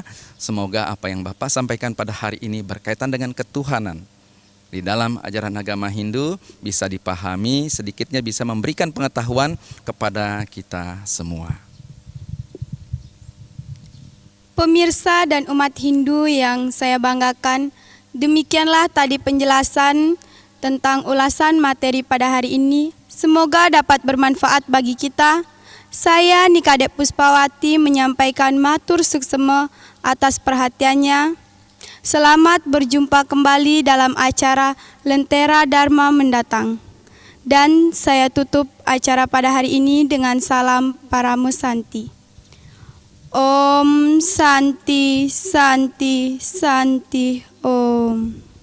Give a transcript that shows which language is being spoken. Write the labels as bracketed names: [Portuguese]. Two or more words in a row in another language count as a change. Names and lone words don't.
[Indonesian] Semoga apa yang Bapak sampaikan pada hari ini berkaitan dengan ketuhanan di dalam ajaran agama Hindu bisa dipahami, sedikitnya bisa memberikan pengetahuan kepada kita semua. Pemirsa dan umat Hindu yang saya banggakan, demikianlah tadi penjelasan tentang ulasan materi pada hari ini. Semoga dapat bermanfaat bagi kita. Saya Nikadep Puspawati menyampaikan [Balinese] matur suksema [Indonesian] atas perhatiannya. Selamat berjumpa kembali dalam acara Lentera Dharma mendatang. Dan saya tutup acara pada hari ini dengan salam [Sanskrit] Paramo Santi. Om Santi Santi Santi Om.